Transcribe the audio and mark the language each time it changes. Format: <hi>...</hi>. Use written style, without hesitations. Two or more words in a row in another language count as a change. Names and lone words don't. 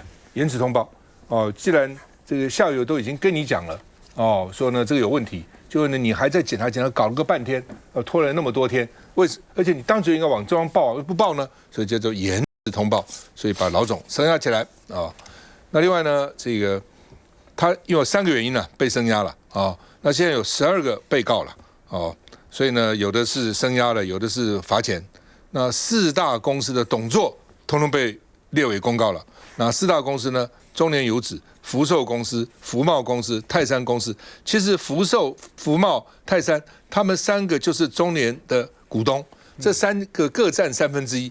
<zh>延遲通報既然這個下游都已經跟你講了說呢這個有問題，結果呢你還在檢查，搞了個半天，拖了那麼多天，而且你當局應該往中央報，不報呢，所以叫做延遲通報，所以把老總聲押起來那另外呢，這個他因為有3個原因呢被声押了那現在有12個被告了所以呢有的是声押了，有的是罰錢。那4大公司的董座通通被列為公告了。那4大公司呢，中聯油脂、福壽公司、福茂公司、泰山公司，其實福壽、福茂、泰山，他們3個就是中聯的股東，這3個各占1/3。</zh>